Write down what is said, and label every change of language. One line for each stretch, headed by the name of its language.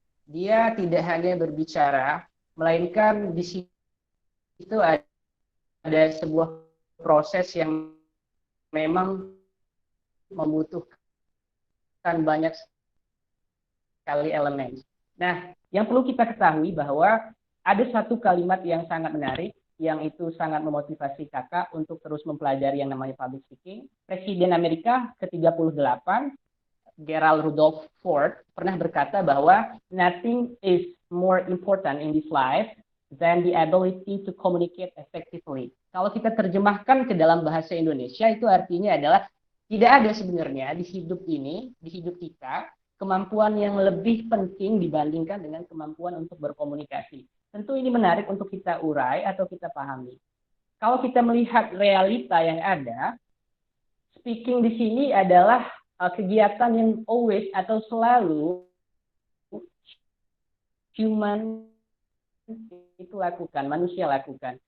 Indonesian: Dia tidak hanya berbicara, melainkan di situ ada sebuah proses yang memang membutuhkan banyak sekali elemen. Nah, yang perlu kita ketahui bahwa ada satu kalimat yang sangat menarik, yang itu sangat memotivasi kakak untuk terus mempelajari yang namanya public speaking. Presiden Amerika ke-38,
English: Gerald Rudolph Ford
Indonesian: pernah berkata bahwa
English: nothing is more important in this life than the ability to communicate effectively.
Indonesian: Kalau kita terjemahkan ke dalam bahasa Indonesia, itu artinya adalah tidak ada sebenarnya di hidup ini, di hidup kita, kemampuan yang lebih penting dibandingkan dengan kemampuan untuk berkomunikasi. Tentu ini menarik untuk kita urai atau kita pahami. Kalau kita melihat realita yang ada, speaking di sini adalah kegiatan yang always atau selalu human itu lakukan, manusia lakukan.